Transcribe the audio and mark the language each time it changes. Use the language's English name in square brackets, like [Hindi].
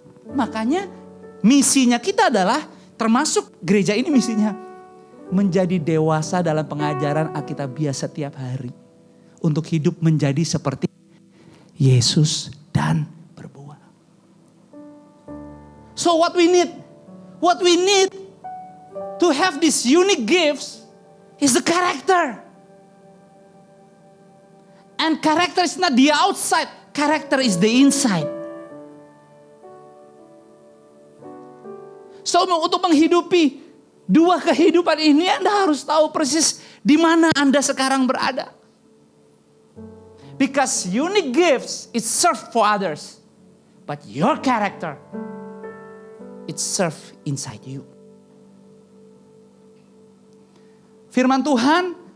[Indonesian] Makanya misinya kita adalah, termasuk gereja ini misinya, menjadi dewasa dalam pengajaran Alkitabiah setiap hari. Untuk hidup menjadi seperti Yesus dan berbuah. [English] So what we need to have these unique gifts is the character. And character is not the outside, character is the inside. [Indonesian] So untuk menghidupi dua kehidupan ini, Anda harus tahu persis di mana Anda sekarang berada. [English] Because unique gifts, it serve for others. But your character, it serve inside you. [Indonesian] Firman Tuhan